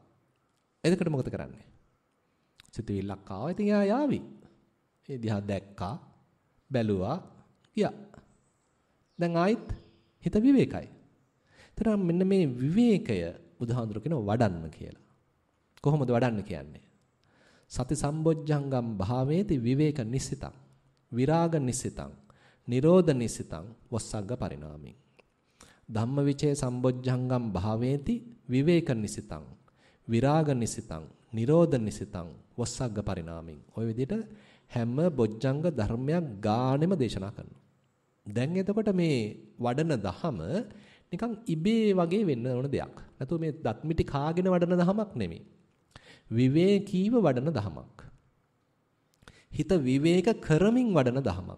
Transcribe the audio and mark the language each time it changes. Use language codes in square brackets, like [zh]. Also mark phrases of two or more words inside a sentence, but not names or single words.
[si] එතකොට මොකද කරන්නේ? සිතුවිල්ලක් ආවා. ඉතින් එයා යාවි. ඒ දිහා දැක්කා, බැලුවා, ගියා. දැන් ආයිත් හිත විවේකයි. එතන මෙන්න මේ විවේකය බුදුහාඳුර කියන වඩන්න කියලා. කොහොමද වඩන්න කියන්නේ? [pi] සති සම්බොජ්ජංගම් භාවේති විවේක නිස්සිතං විරාග නිස්සිතං නිරෝධ නිස්සිතං වස්සග්ග පරිණාමින් ධම්මවිචේ සම්බොජ්ජංගම් භාවේති විවේක නිස්සිතං විරාග නිස්සිතං නිරෝධ නිස්සිතං වස්සග්ග පරිණාමින් [si] ඔය විදිහට හැම බොජ්ජංග ධර්මයක් ගානෙම දේශනා කරනවා. දැන් එතකොට මේ වඩන දහම නිකන් ඉබේ වගේ වෙන්න ඕන දෙයක්. නැතුව මේ දත්මිටි කාගෙන වඩන දහමක් නෙමෙයි. විවේකීව වඩන දහමක්. හිත විවේක කරමින් වඩන දහමක්.